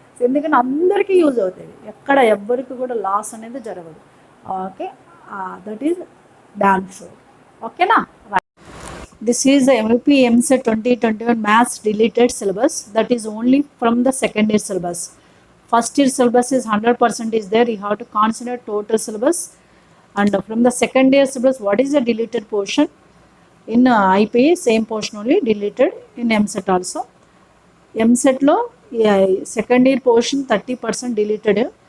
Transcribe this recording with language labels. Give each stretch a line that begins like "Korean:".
Telugu: ఎందుకంటే అందరికీ యూజ్ అవుతుంది, ఎక్కడ ఎవ్వరికి కూడా లాస్ అనేది జరగదు.
English: Okay, that is damn sure. ఓకేనా. This is MP EAMCET 2021 maths deleted syllabus. That is only from the second year syllabus. First year syllabus is 100% is there. You have to consider total syllabus. And from the second year syllabus, what is the deleted portion? In IP same portion only deleted in EAMCET also.
Telugu: ఎంసెట్లో second year portion 30% deleted.